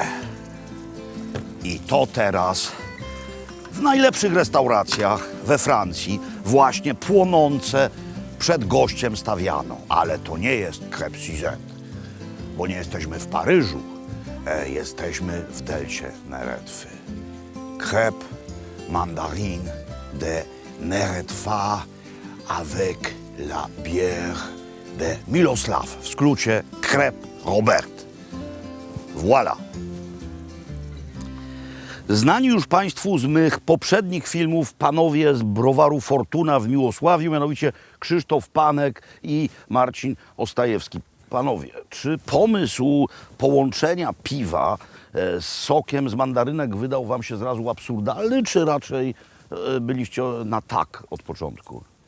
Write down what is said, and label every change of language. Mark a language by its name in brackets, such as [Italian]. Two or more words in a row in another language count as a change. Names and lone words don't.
[Polish] I to teraz w najlepszych restauracjach we Francji właśnie płonące przed gościem stawiano. Ale to nie jest crêpe Sizé, bo nie jesteśmy w Paryżu, jesteśmy w delcie Neretwy. [French] Crêpe mandarine de Neretva avec la bière de Miloslav. [Polish] W skrócie crêpe Robert. Voilà. Znani już Państwu z mych poprzednich filmów panowie z browaru Fortuna w Miłosławiu, mianowicie Krzysztof Panek i Marcin Ostajewski. Panowie, czy pomysł połączenia piwa z sokiem z mandarynek wydał Wam się zrazu absurdalny, czy raczej byliście na tak od początku?